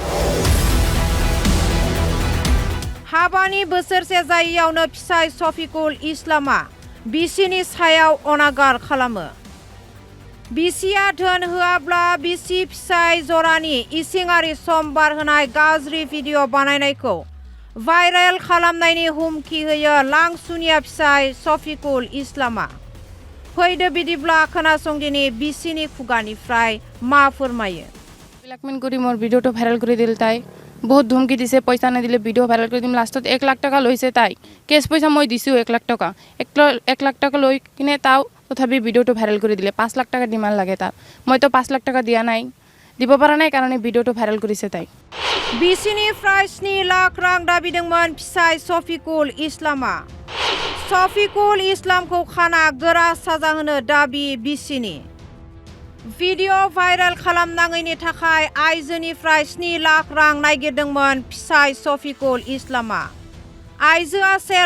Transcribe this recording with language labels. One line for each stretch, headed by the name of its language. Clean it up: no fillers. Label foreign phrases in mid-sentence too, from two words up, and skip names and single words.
Bodo: हाबानि बोसोरसे जायैयावनो फिसाय शफिकुल इस्लामआ बिसिनि सायाव अनागार खालामो बिसिया धोन होआब्ला बिसि फिसाय जरानि इसिङारि सम बारहोनाय गाज्रि भिडिअ बानायनायखौ भाइरेल खालामनायनि हुमखि होयो लांसुनिया फिसाय शफिकुल इस्लामआ फैदो बिदिब्ला खोनासंदिनि बिसिनि खुगानिफ्राय मा फोरमायो
Assamese: ব্ল্যাকমেল কৰি মোৰ ভিডিঅ'টো ভাইৰেল কৰি দিল তাই বহুত ধমকি দিছে পইচা নিদিলে ভিডিঅ' ভাইৰেল কৰি দিম লাষ্টত 1 লাখ টাকা লৈছে তাই কেছ পইচা মই দিছোঁ 1 লাখ টাকা 1 লাখ টাকা লৈ কিনে তাও তথাপি ভিডিঅ'টো ভাইৰেল কৰি দিলে 5 লাখ টাকা ডিমান্ড লাগে তার মইতো 5 লাখ টাকা দিয়া নাই দিব পৰা নাই কাৰণে ভিডিঅ'টো ভাইৰেল কৰিছে তাই
Bodo: बिसिनिफ्राय 7 लाख रां दाबिदोंमोन फिसाय शफिकुल इस्लामआ शफिकुल इस्लामखौ खाना गोरा साजा होनो दाबि बिसिनि भिडिअ भाइरेल खालामनाङैनि थाखाय आइजोनिफ्राय 7 लाख रां नागिरदोंमोन फिसाय शफिकुल इस्लामआ आइजोआ 1